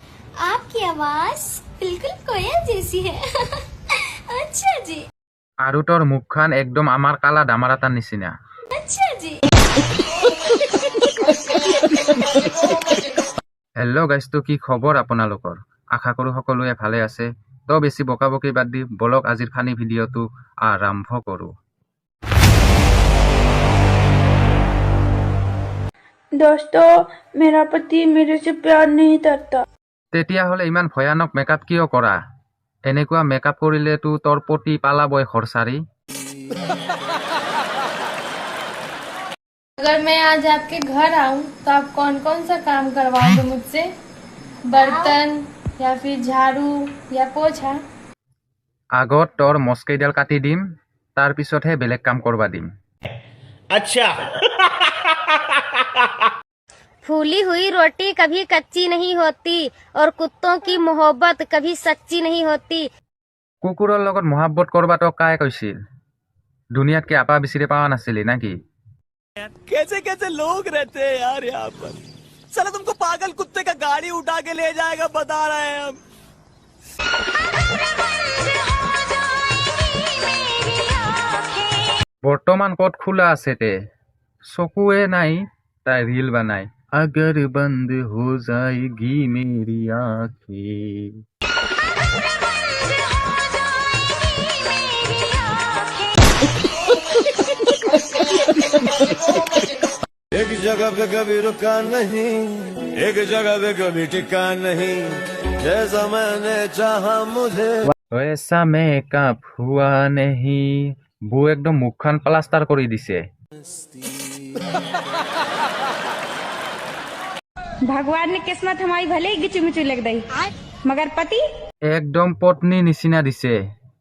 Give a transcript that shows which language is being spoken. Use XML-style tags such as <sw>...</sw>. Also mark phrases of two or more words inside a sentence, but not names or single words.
<hi>आपकी आवाज बिल्कुल कोयल जैसी है। अच्छा जी।</hi> <as>আৰু তোৰ মুখখন একদম আমাৰ কালা ডামাৰ এটাৰ নিচিনা।</as> <hi>अच्छा जी।</hi> <en>hello guys</en> <as>কি খবৰ আপোনালোকৰ? আশা কৰোঁ সকলোৱে ভালে আছে। তো বেছি বকাবকি বাদ দি বলক আজিৰ</as> <en>funny video</en> <as>আৰম্ভ কৰোঁ।</as> <hi>दोस्तों, मेरा पति मेरे से प्यार नहीं करता।</hi> <as>তেতিয়াহ'লে ইমান ভয়ানক মেকআপ কিয় কৰা? এনেকুৱা মেকআপ কৰিলেতো তোৰ পতি পালাবই খৰচাৰী।</as> <hi>अगर मैं आज आपके घर आऊं तो आप कौन कौन सा काम करवाओगे मुझसे? बर्तन या फिर झाड़ू या पोछा?</hi> <as>আগত তোৰ মস্কেইডাল কাটি দিম, তাৰ পিছতহে বেলেগ কাম কৰবা দিম।</as> <hi>अच्छा। फूली हुई रोटी कभी कच्ची नहीं होती और कुत्तों की मोहब्बत कभी सच्ची नहीं होती।</hi> <as>কুকুৰৰ লগত মহাব্বত কৰবা তোক কাই কৈছিল? দুনিয়াতকে আপা বিচাৰি পাৱা নাছিলি নাকি?</as> <hi>कैसे कैसे लोग रहते हैं यार यहाँ पर। साला तुमको पागल कुत्ते का गाड़ी उठा के ले जाएगा, बता रहे हैं हम।</hi> <as>বৰ্তমান ক'ত খোলা আছে তে? চকুৱে নাই, তাই ৰীল বনাই।</as> <hi>अगर बंद हो जाएगी मेरी आँखें। एक जगह पे कभी रुका नहीं, एक जगह पे कभी टिका नहीं, जैसा मैंने चाहा मुझे वैसा मेकअप हुआ नहीं।</hi> <as>বৌ একদম মুখখন প্লাষ্টাৰ কৰি দিছে।</as> <hi>भगवान ने किस्मत हमारी भले ही गिचू मिचू लग दी, मगर पति</hi> <as>একদম পত্নী নিচিনা দিছে।</as>